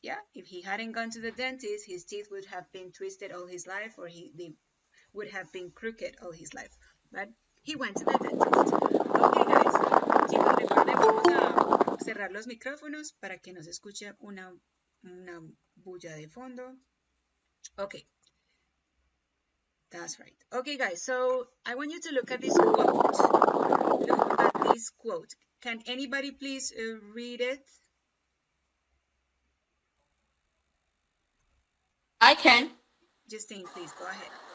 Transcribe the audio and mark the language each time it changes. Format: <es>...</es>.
<en>Yeah, if he hadn't gone to the dentist, his teeth would have been twisted all his life, or they would have been crooked all his life. But he went to the dentist. Okay, guys.</en> <es>Chicos, recuerden, vamos a cerrar los micrófonos para que no se escuche una bulla de fondo.</es> <en>Okay. That's right. Okay, guys, so I want you to look at this quote. Look at this quote. Can anybody please read it? I can. Justine, please, go ahead.</en>